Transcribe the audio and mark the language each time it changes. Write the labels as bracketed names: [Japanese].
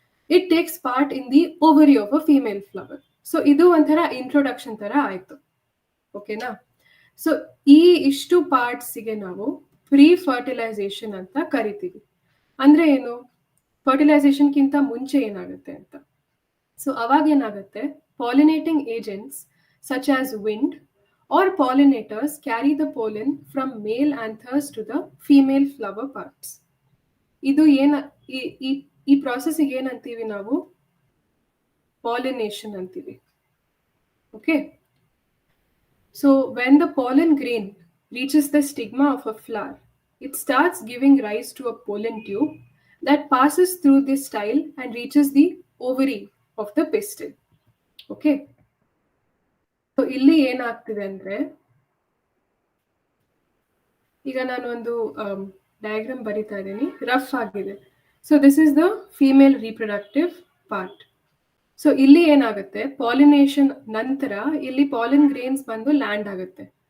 [English] It takes part in the ovary of a female flower. [Kannada] So ಇದು ಒಂಥರ introduction ತರ ಆಯ್ತು, ಓಕೆನಾ? ಸೊ ಈ ಇಷ್ಟು ಪಾರ್ಟ್ಸ್ಗೆ ನಾವು ಪ್ರೀ ಫರ್ಟಿಲೈಸೇಷನ್ ಅಂತ ಕರಿತೀವಿ. ಅಂದ್ರೆ ಏನು, ಫರ್ಟಿಲೈಸೇಷನ್ಗಿಂತ ಮುಂಚೆ ಏನಾಗುತ್ತೆ ಅಂತ. ಸೊ ಅವಾಗ ಏನಾಗುತ್ತೆ, pollinating agents [English] such as wind or pollinators carry the pollen from male anthers to the female flower parts. [Kannada] ಇದು ಏನ ಈ ಪ್ರಾಸೆಸ್ಗೆ ಏನಂತೀವಿ ನಾವು, ಪಾಲಿನೇಷನ್ ಅಂತೀವಿ. [English] Okay, so when the pollen grain reaches the stigma of a flower, it starts giving rise to a pollen tube that passes through this style and reaches the ovary of the pistil. [Kannada] Okay, so ಇಲ್ಲಿ ಏನಾಗ್ತಿದೆ ಅಂದ್ರೆ, ಈಗ ನಾನು ಒಂದು diagram ಬರಿತಾ ಇದ್ದೀನಿ, rough ಆಗಿದೆ. [English] So this is the female reproductive part. [Kannada] So ಇಲ್ಲಿ ಏನಾಗುತ್ತೆ, ಪಾಲಿನೇಷನ್ ನಂತರ ಇಲ್ಲಿ ಪಾಲಿನ್ ಗ್ರೇನ್ಸ್ ಬಂದು ಲ್ಯಾಂಡ್ ಆಗುತ್ತೆ.